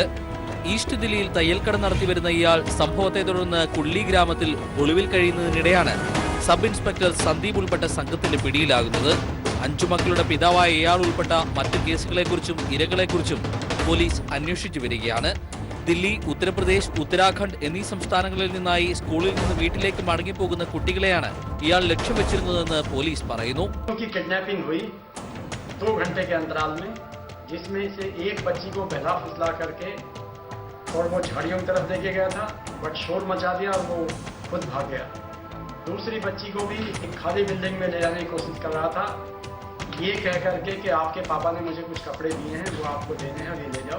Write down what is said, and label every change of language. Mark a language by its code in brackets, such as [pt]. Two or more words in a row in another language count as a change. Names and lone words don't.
[ml] ഈസ്റ്റ് ദില്ലിയിൽ തയ്യൽക്കട നടത്തിവരുന്ന ഇയാൾ സംഭവത്തെ തുടർന്ന് കുള്ളി ഗ്രാമത്തിൽ ഒളിവിൽ കഴിയുന്നതിനിടെയാണ് സബ് ഇൻസ്പെക്ടർ സന്ദീപ് ഉൾപ്പെട്ട സംഘത്തിന്റെ പിടിയിലാകുന്നത്. 5 മക്കളുടെ പിതാവായ ഇയാൾ ഉൾപ്പെട്ട മറ്റ് കേസുകളെക്കുറിച്ചും ഇരകളെക്കുറിച്ചും പോലീസ് അന്വേഷിച്ചു വരികയാണ്. ദില്ലി, ഉത്തർപ്രദേശ്, ഉത്തരാഖണ്ഡ് എന്നീ സംസ്ഥാനങ്ങളിൽ നിന്നായി സ്കൂളിൽ നിന്ന് വീട്ടിലേക്ക് മടങ്ങിപ്പോകുന്ന കുട്ടികളെയാണ് ഇയാൾ ലക്ഷ്യം വെച്ചിരുന്നതെന്ന് പോലീസ് പറയുന്നു. [hi] किडनैपिंग हुई 2 घंटे के अंतराल में, जिसमें से एक बच्ची को बहला फुसला करके और वो झाड़ियों की तरफ लेके गया था, बट शोर मचा दिया और वो खुद भाग गया. दूसरी बच्ची को भी एक खाली बिल्डिंग में ले जाने की कोशिश कर रहा था, ये कह करके कि आपके पापा ने मुझे कुछ कपड़े दिए हैं, वो आपको देने हैं, ये ले जाओ.